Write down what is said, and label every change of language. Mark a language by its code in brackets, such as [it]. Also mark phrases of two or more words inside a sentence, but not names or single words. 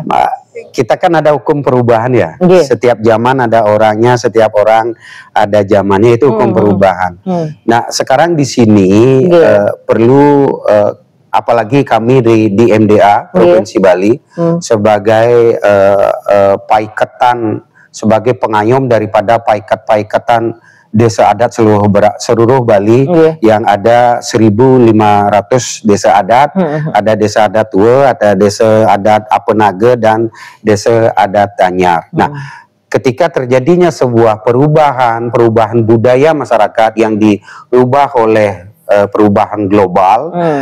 [id] Kita kan ada hukum perubahan ya. Setiap zaman ada orangnya, setiap orang ada zamannya, itu hukum perubahan. Nah, sekarang di sini perlu apalagi kami di MDA Provinsi Bali sebagai paiketan, sebagai pengayom daripada paiketan desa adat seluruh Bali yang ada 1.500 desa adat. Ada desa adat Tua, ada desa adat Apenage, dan desa adat Danyar. Nah, ketika terjadinya sebuah perubahan budaya masyarakat yang dirubah oleh perubahan global, nah